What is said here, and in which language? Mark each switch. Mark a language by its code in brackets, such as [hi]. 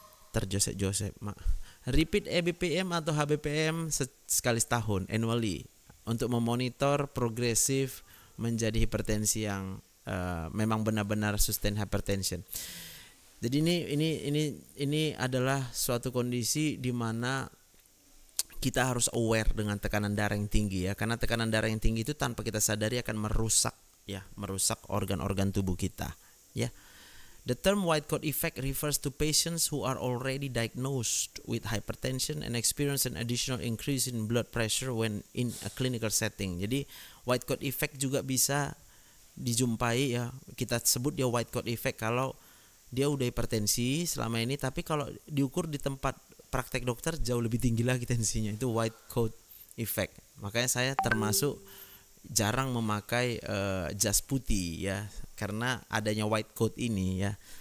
[id] Terjosep-josep repeat ABPM atau HBPM sekali setahun annually untuk memonitor progresif menjadi hipertensi yang memang benar-benar sustain hypertension. Jadi ini adalah suatu kondisi di mana kita harus aware dengan tekanan darah yang tinggi ya, karena tekanan darah yang tinggi itu tanpa kita sadari akan merusak organ-organ tubuh kita ya. [en] The term white coat effect refers to patients who are already diagnosed with hypertension and experience an additional increase in blood pressure when in a clinical setting. [id] Jadi white coat effect juga bisa dijumpai ya. Kita sebut dia white coat effect kalau dia udah hipertensi selama ini, tapi kalau diukur di tempat praktek dokter jauh lebih tinggi lagi tensinya. Itu white coat effect. Makanya saya termasuk jarang memakai jas putih ya, karena adanya white coat ini ya.